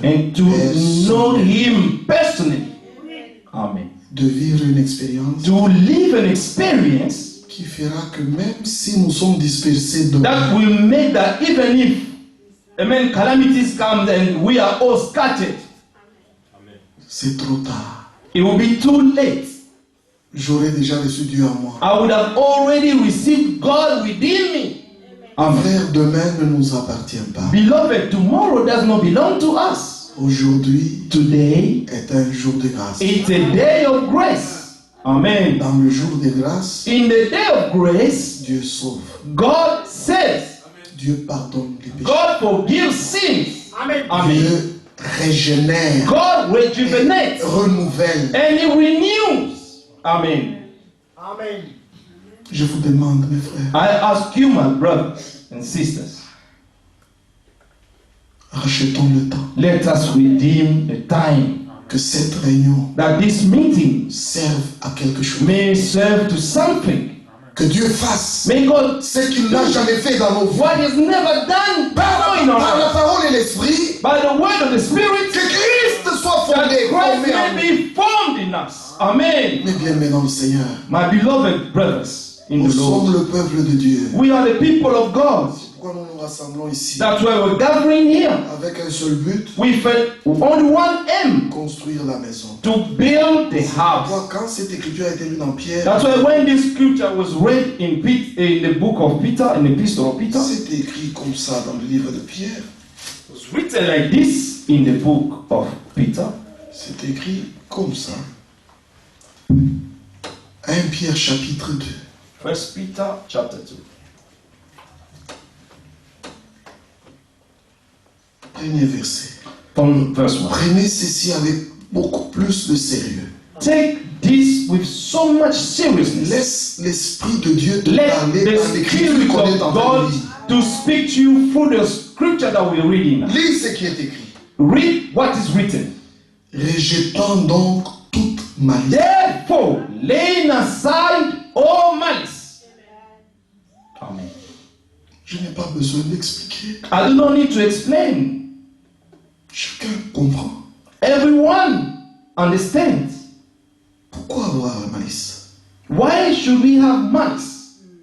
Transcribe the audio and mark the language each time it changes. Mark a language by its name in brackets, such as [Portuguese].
[English] And to know Him personally. Amen. [French] de vivre une expérience [English] To live an experience [French] qui fera que même si nous sommes dispersés de [English] that will make that even if, amen, calamities come and we are all scattered, [French] c'est trop tard. [English] it will be too late. [French] J'aurais déjà reçu Dieu en moi. [English] I would have already received God within me. Amen. [French] Frère, demain ne nous appartient pas. [English] Beloved, tomorrow does not belong to us. [French] Aujourd'hui [English] Today, [French] est un jour de grâce. [English] it's a day of grace. Amen. [French] Dans le jour de grâce, [English] In the day of grace, [French] Dieu sauve. [English] God saves. [French] Dieu pardonne les péchés. [English] God forgives sins. Amen. [French] Dieu régénère, [English] God rejuvenates. [French] renouvelle. [English] And He renews. Amen. [French] Je vous demande, mes frères, [English] I ask you, my brothers and sisters, [French] rachetons le temps. [English] let us redeem the time [French] Que cette réunion [English] that this meeting [French] serve à quelque chose. [English] may serve to something. [French] Que Dieu fasse [English] May God [French] ce qu'il n'a jamais fait dans nos vies. [English] what is never done [French] Par [English] in our [French] la [English] lives. [French] parole et l'esprit, [English] By the word of the Spirit, [French] que Christ soit [English] that [French] fondé, [English] Christ [French] formé en [English] may [French] nous. [English] be formed in us. Amen. [French] Mes bien-aimés, Seigneur, [English] My beloved brothers in [French] nous [English] the [French] sommes [English] Lord, [French] le peuple de Dieu. [English] we are the people of God. [French] Pourquoi nous nous rassemblons ici [English] That's why we're gathering here [French] avec un seul but, [English] with only one aim, [French] construire la maison. [English] to build the house. [French] Pourquoi, quand cette écriture a été lue dans Pierre, [English] That's why when this scripture was read in the book of Peter, in the epistle of Peter, [French] c'est écrit comme ça dans le livre de Pierre. it was written like this in the book of Peter. C'est écrit comme ça. 1 Pierre chapitre 2. [English] 1 Peter chapter 2. [French] Premier verset. [English] From verse 1. [French] Prenez ceci avec beaucoup plus de sérieux. [English] Take this with so much seriousness. [French] Laisse l'Esprit de Dieu te [English] Let [French] parler [English] the [French] par l'écriture qu'on [English] Spirit [French] est en [English] of [French] train de [English] God [French] lire. [English] to speak to you through the scripture that we're reading. [French] Lis ce qui est écrit. [English] Read what is written. [French] Rejetant donc toute malice. [English] Therefore, laying aside all malice. Amen. [French] Je n'ai pas besoin d'expliquer. [English] I do not need to explain. [French] Chacun comprend. [English] Everyone understands. [French] Pourquoi avoir la malice? [English] Why should we have malice?